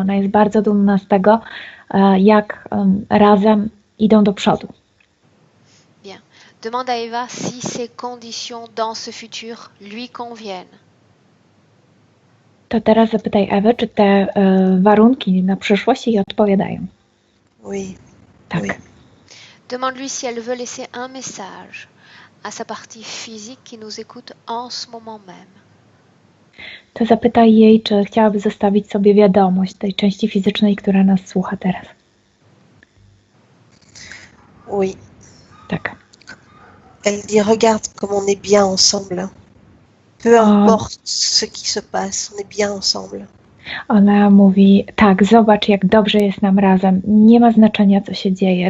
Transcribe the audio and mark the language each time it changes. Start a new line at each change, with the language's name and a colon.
Polish: Ona jest bardzo dumna z tego, jak razem idą do przodu.
French: Bien. Demande à Eva si ces conditions dans ce futur lui conviennent.
Polish: To teraz zapytaj Ewę, czy te warunki na przyszłość jej odpowiadają.
French: Oui.
Polish: Tak.
French: Oui. Demande-lui si elle veut laisser un message à sa partie physique qui nous écoute en ce moment même.
Polish: To zapytaj jej, czy chciałaby zostawić sobie wiadomość tej części fizycznej, która nas słucha teraz.
French: Oui.
Polish: Tak.
French: Elle dit regarde comme on est bien ensemble. Peu importe ce qui se passe, on est bien ensemble.
Polish: Ona mówi, tak, zobacz, jak dobrze jest nam razem. Nie ma znaczenia, co się dzieje.